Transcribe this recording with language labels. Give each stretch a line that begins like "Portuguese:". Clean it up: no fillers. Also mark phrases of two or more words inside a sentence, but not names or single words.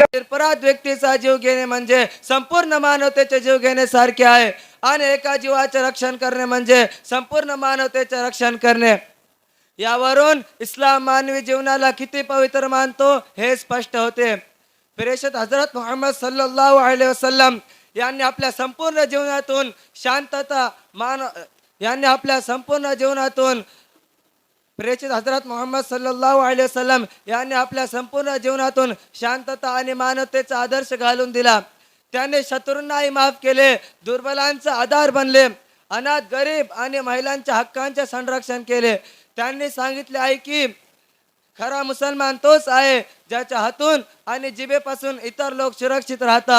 Marathi: निरपराध व्यक्तीचा जीव घेणे म्हणजे संपूर्ण मानवतेचे जीव घेण्यासारखे आहे, आणि एका जीवाचे रक्षण करणे म्हणजे संपूर्ण मानवतेचे रक्षण करणे। यावरून इस्लाम मानवी जीवनाला किती पवित्र मानतो हे स्पष्ट होते। प्रेषित हजरत मोहम्मद
Arabic: صلى الله عليه وسلم
Marathi: यांनी आपल्या संपूर्ण जीवनातून प्रेषित हजरत मोहम्मद
Arabic: صلى الله عليه وسلم
Marathi: यांनी आपल्या संपूर्ण जीवनातून शांतता आणि मानवतेचा आदर्श घालून दिला। त्यांनी शत्रूंनाही माफ केले, दुर्बलांचा आधार बनले, अनाथ, गरीब आणि महिलांच्या हक्कांचे संरक्षण केले। त्यांनी सांगितले आहे की खरा मुसलमान तोच आहे ज्याच्या हातून आणि जिभेपासून इतर लोक सुरक्षित राहतात।